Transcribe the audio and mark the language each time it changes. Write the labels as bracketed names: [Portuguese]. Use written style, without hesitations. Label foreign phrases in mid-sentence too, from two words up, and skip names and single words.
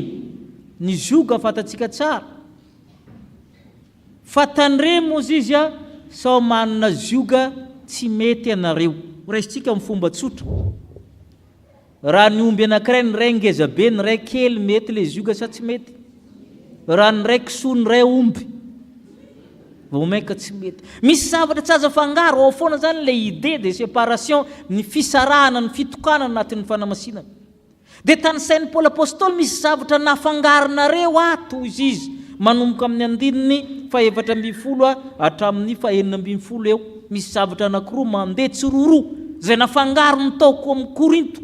[Malagasy] Ny zioga fatatsika tsara. Fa tandremo izy sao manana zioga tsy mety anareo. Raisitsika amin'ny fomba tsotra. Raha ny omby anankiray ny ray ngeza be, ny ray kely, mety le zioga sa tsy mety? Raha ny ray kisoa ny ray omby, vao maika tsy mety. Misy zavatra tsy azo afangaro ao foana zany le [French] idée de séparation, [Malagasy] ny fisarahana, ny fitokana anatin'ny fanamasinana. Dia tany sain'ny Paoly apôstôly misy zavatra nafangaronareo toy izy manomboka amin'ny andininy fa 4:10 hatramin'ny fa 9:10 eo. Misy zavatra anankiroa mandeha tsiroroa zay nafangaro ny taoko amin'ny Korinto.